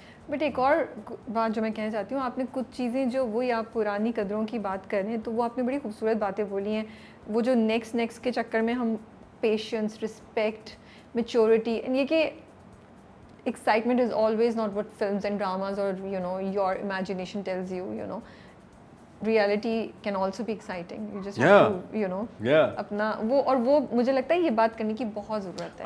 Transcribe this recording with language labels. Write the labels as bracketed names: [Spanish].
[Hindi] But एक और बात जो मैं कहना चाहती हूँ, आपने कुछ चीज़ें जो वही आप पुरानी कदरों की बात कर रहे हैं, तो वो आपने बड़ी खूबसूरत बातें बोली हैं. वो जो नेक्स्ट के चक्कर में हम पेशेंस, रिस्पेक्ट, मैच्योरिटी, एंड ये कि [English] excitement is always not what films and dramas or your imagination tells you. Reality can also be exciting. You just have to [Hindi] अपना वो, और वो मुझे लगता है ये बात करने की बहुत ज़रूरत है.